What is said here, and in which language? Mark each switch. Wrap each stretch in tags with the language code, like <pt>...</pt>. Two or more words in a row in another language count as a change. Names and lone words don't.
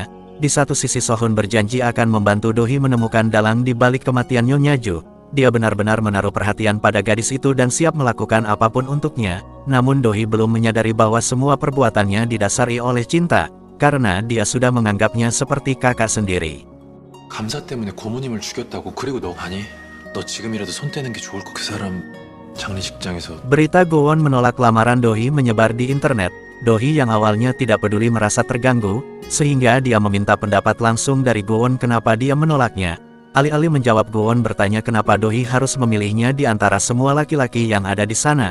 <id>Di satu sisi Sohun berjanji akan membantu Do-hee menemukan dalang di balik kematian Nyonya Ju. Dia benar-benar menaruh perhatian pada gadis itu dan siap melakukan apapun untuknya. Namun Do-hee belum menyadari bahwa semua perbuatannya didasari oleh cinta, karena dia sudah menganggapnya seperti kakak sendiri.</id> <ko>감사 때문에 고모님을 죽였다고. 그리고 너 아니? 너 지금이라도 손 떼는 게 좋을 거. 그 사람 장례식장에서.</ko> <id>Berita Go-won menolak lamaran Do-hee menyebar di internet. Do-hee yang awalnya tidak peduli merasa terganggu, sehingga dia meminta pendapat langsung dari Go-won kenapa dia menolaknya. Alih-alih menjawab, Go-won bertanya kenapa Do-hee harus memilihnya di antara semua laki-laki yang ada di sana.</id>